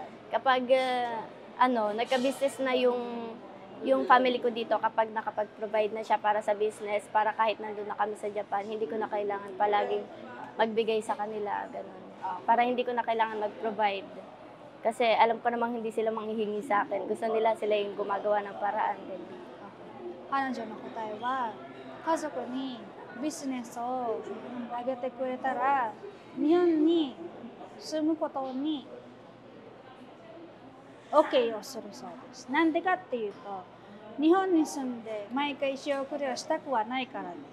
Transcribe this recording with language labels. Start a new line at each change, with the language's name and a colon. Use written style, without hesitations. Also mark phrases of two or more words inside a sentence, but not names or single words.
Filipino: Kapag nagka-business na yung family ko dito, kapag nakapag-provide na siya para sa business, para kahit nandun na kami sa Japan, hindi ko na kailangan palaging magbigay sa kanila, ganun. Para hindi ko na kailangan mag-provide. Kasi alam ko namang hindi sila manghihingi sa akin. Gusto nila sila yung gumagawa ng paraan. Ganun.
Japanese: 彼女の答えは、家族にビジネスをあげてくれたら、日本に住むことに OK をするそうです。なんでかっていうと、日本に住んで毎回仕送りをしたくはないからって。